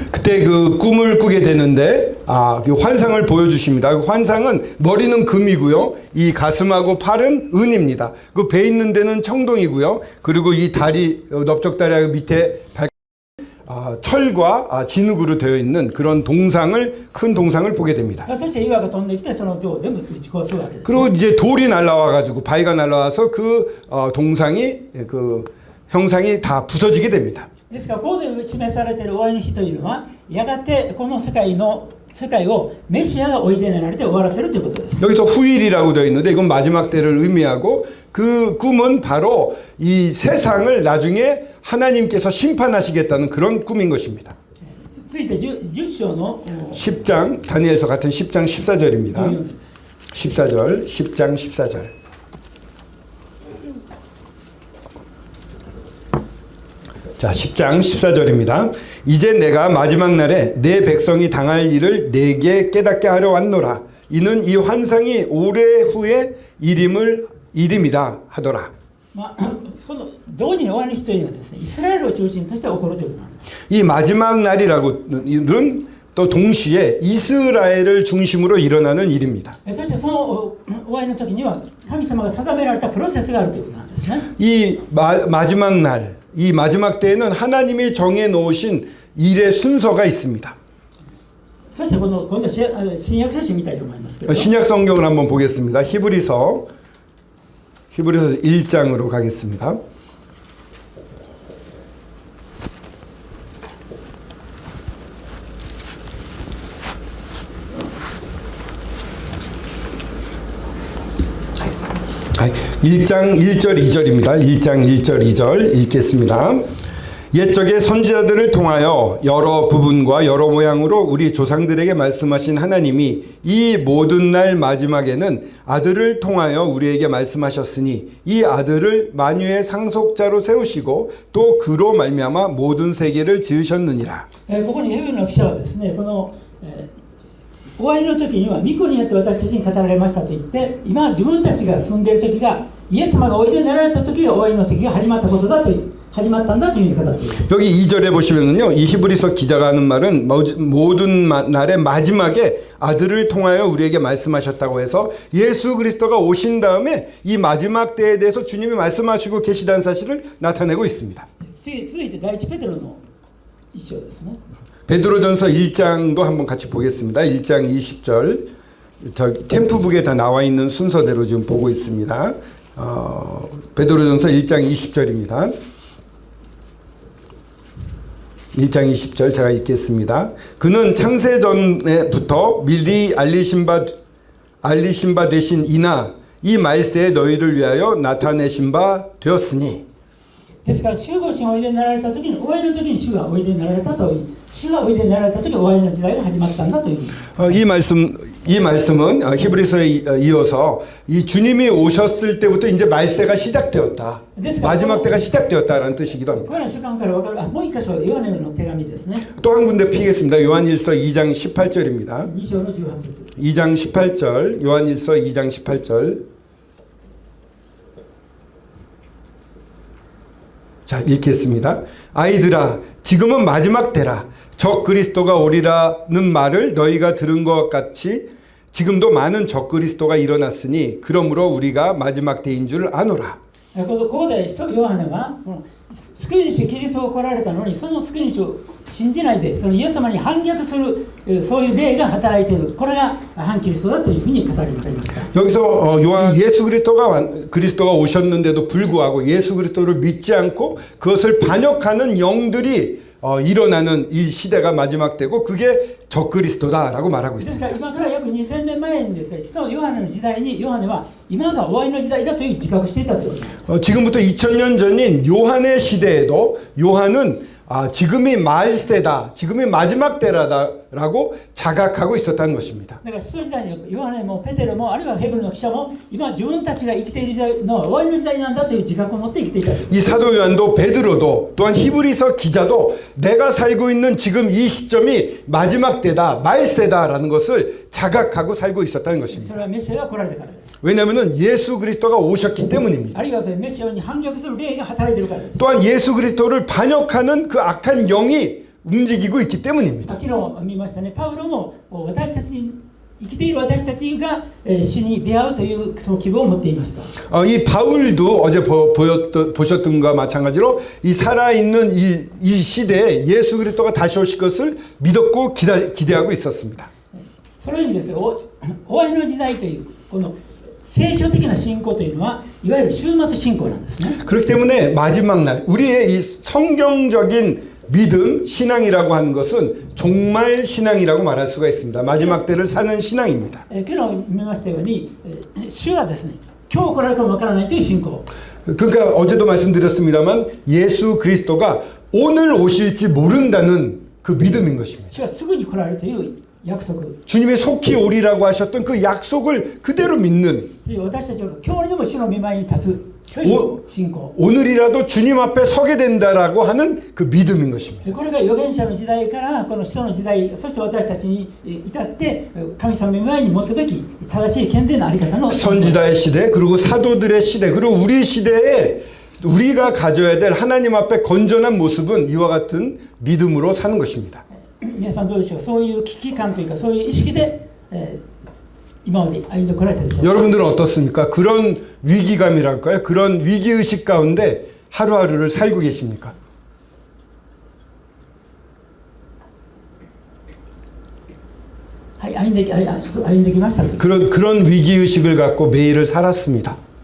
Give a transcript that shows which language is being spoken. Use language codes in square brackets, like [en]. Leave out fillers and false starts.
[ko] 그때 그 꿈을 꾸게 되는데 그 환상을 보여주십니다. 그 환상은 머리는 금이고요, 이 가슴하고 팔은 은입니다. 그 배 있는 데는 청동이고요, 그리고 이 다리 넓적다리 밑에 철과 진흙으로 되어 있는 그런 큰 동상을 보게 됩니다. [ja] そして岩が飛んできてその像を全部打ち壊すわけです。 [ko] 그리고 이제 돌이 날라와 가지고 바위가 날라와서 그 동상이 그 형상이 다 부서지게 됩니다. [ja] ですからここで示されている終わりの日というのはやがてこの世界をメシアがおいでになられて終わらせるということです。 [ko] 여기서 후일이라고 되어 있는데 이건 마지막 때를 의미하고 그 꿈은 바로 이 세상을 나중에 하나님께서 심판하시겠다는 그런 꿈인 것입니다. [ja] 続いて 10章の [ko] 10장, 다니엘서 같은 10장 14절입니다. 14절, 10장 14절. 자, 10장 14절입니다. 이제 내가 마지막 날에 내 백성이 당할 일을 내게 깨닫게 하려 왔노라. 이는 이 환상이 오래 후에 이름이라 하더라. [ja] その同時に終わりの日というのはですね、イスラエルを中心として起こるということなんです。 [ko] 이 마지막 날이라고는 또 동시에 이스라엘을 중심으로 일어나는 일입니다. [ja] そしてその終わりの時には神様が定められたプロセスがあるということなんですね。 [ko] 이 마지막 날, 이 마지막 때에는 하나님이 정해 놓으신 일의 순서가 있습니다. [ja] そして今度新約聖書を見たいと思いますけど、 [ko] 신약 성경을 한번 보겠습니다. 히브리서 1장으로 가겠습니다. 아, 1장 1절 2절입니다. 1장 1절 2절 읽겠습니다. 옛적의 선지자들을 통하여 여러 부분과 여러 모양으로 우리 조상들에게 말씀하신 하나님이 이 모든 날 마지막에는 아들을 통하여 우리에게 말씀하셨으니 이 아들을 만유의 상속자로 세우시고 또 그로 말미암아 모든 세계를 지으셨느니라. [ja] ここにヘブルの記者はですね、この、終わりの時には御子によって私たちに語られましたと言って、今自分たちが住んでいる時がイエス様がおいでになられた時が終わりの時が始まったことだと始まったんだという言い方を言っています。 [ko] 여기 2절에 보시면은요, 이 히브리서 기자가 하는 말은 모든 날의 마지막에 아들을 통하여 우리에게 말씀하셨다고 해서 예수 그리스도가 오신 다음에 이 마지막 때에 대해서 주님이 말씀하시고 계시다는 사실을 나타내고 있습니다. [ja] 続いて第一ペテロの一章ですね。 [ko] 베드로전서 1장도 한번 같이 보겠습니다. 1장 20절. 저 캠프북에 다 나와 있는 순서대로 지금 보고 있습니다. 베드로전서 1장 20절입니다. 1장 20절 제가 읽겠습니다. 그는 창세 전에부터 미리 알리신 바 되신 이나 이 말세에 너희를 위하여 나타내신 바 되었으니. ですから、主ご神がおいでになられた時に、終わりの時に主がおいでになられたという、主がおいでになられた時に終わりの時代が始まったんだという。 이 말씀은 히브리서에 이어서 이 주님이 오셨을 때부터 이제 말세가 시작되었다. 마지막 때가 시작되었다라는 뜻이기도 합니다. [ja] これらの習慣から分かる、もう一箇所、ヨハネの手紙ですね。 [ko] 또 한 군데 피겠습니다. 요한일서 2장 18절입니다. [ja] 2章の18節。 [ko] 2장 18절, 요한일서 2장 18절. 자, 읽겠습니다. 아이들아, 지금은 마지막 때라. 적 그리스도가 오리라는 말을 너희가 들은 것 같이 지금도 많은 적 그리스도가 일어났으니 그러므로 우리가 마지막 때인 줄 아노라. [ja] ここでヨハネは救い主キリストを来られたのに、その救い主を信じないで、そのイエス様に反逆する、そういう霊が働いている。これが反キリストだというふうに語られていました。 [ko] 여기서 요한 예수 그리스도가 오셨는데도 불구하고 예수 그리스도를 믿지 않고 그것을 반역하는 영들이 일어나는 이 시대가 마지막 때고 그게 적그리스도다라고 말하고 [ja] ですから今から約2000年前にですね、使徒ヨハネの時代にヨハネは今が終わりの時代だという自覚していたということです。 [ko] 지금부터 2000년 전인 요한의 시대에도 요한은 지금이 말세다, 지금이 마지막 때라다라고 자각하고 있었다는 것입니다. [ja] だから使徒時代にヨハネもペテロもあるいはヘブルの記者も今自分たちが生きている時代の終わりの時代なんだという自覚を持って生きていた。 [ko] 이 사도 요한도 베드로도 또한 히브리서 기자도 내가 살고 있는 지금 이 시점이 마지막 때다, 말세다라는 것을 자각하고 살고 있었다는 [ja] そ [ko] 것입니다. [ja] れはメシアが来られたからです。 [ko] 왜냐하면 예수 그리스도가 오셨기 때문입니다. [ja] あるいはメシアに反逆する霊が働いているからです。 [ko] 또한 예수 그리스도를 반역하는 그 악한 영이 움직이고 있기 때문입니다. [ja] 昨日見ましたね、パウロも私たち生きている私たちが死に出会うというその希望を持っていました。 [ko] 이 바울도 어제 보셨던 것과 마찬가지로 이 살아있는 이 시대에 예수 그리스도가 다시 오실 것을 믿었고 기대하고 있었습니다. [ja] そのようにですね、終わりの時代というこの聖書的な信仰というのはいわゆる終末信仰なんですね。 [ko] 그렇기 때문에 마지막 날 우리의 이 성경적인 믿음, 신앙이라고 하는 것은 종말 신앙이라고 말할 수가 있습니다. 마지막 때를 사는 신앙입니다. [ja] 昨日見ましたように、主はですね、今日来られるかもわからないという信仰。 [ko] 그러니까 어제도 말씀드렸습니다만 예수 그리스도가 오늘 오실지 모른다는 그 믿음인 것입니다. [ja] 主はすぐに来られるという約束。 [ko] 주님이 속히 오리라고 하셨던 그 약속을 그대로 믿는 [ja] 私たちは今日にでも主の御前に立つという信仰。 [ko] 오늘이라도 주님 앞에 서게 된다라고 하는 그 믿음인 것입니다. [ja] これが預言者の時代からこの使徒の時代、そして私たちに至って神様の前に持つべき正しい健全なあり方の [ko] 선지자의 시대 그리고 사도들의 시대 그리고 우리 시대에 우리가 가져야 될 하나님 앞에 건전한 모습은 이와 같은 믿음으로 사는 것입니다. [ja] 皆さんどうでしょう。そういう危機感というかそういう意識で、今まで歩んでこられたでしょうか。 [ko] 여러분들은 어떻습니까? 그런 위기감이랄까요? 그런 위기의식 가운데 하루하루를 살고 계십니까? [ja] はい、歩んできました。 [ko] 그런 위기의식을 갖고 매일을 살았습니다.